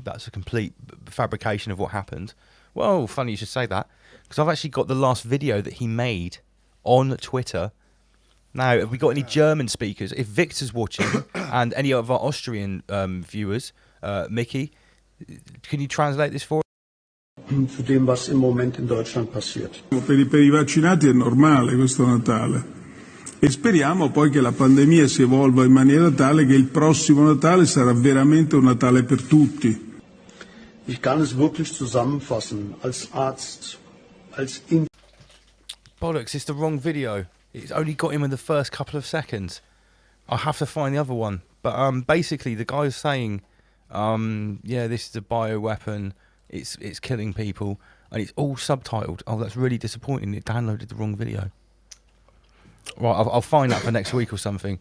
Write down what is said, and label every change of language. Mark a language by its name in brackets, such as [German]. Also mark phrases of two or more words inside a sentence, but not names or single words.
[English] That's a complete fabrication of what happened. Well, funny you should say that, because I've actually got the last video that he made on Twitter. Now, have we got any German speakers? If Victor's watching and any of our Austrian viewers, Mickey, can you translate this for us? [German] Zu dem, was im Moment in Deutschland passiert. [Italian] Per I vaccinati è normale questo Natale e speriamo poi che la pandemia si evolva in maniera tale che il prossimo Natale sarà veramente un Natale per tutti. [German] Ich kann es wirklich zusammenfassen als Arzt, als [English] Bollocks, it's the wrong video. It's only got him in the first couple of seconds. I'll have to find the other one. But basically, the guy's saying, yeah, this is a bioweapon. It's killing people, and it's all subtitled. Oh, that's really disappointing. It downloaded the wrong video. Right, I'll find that for next week or something.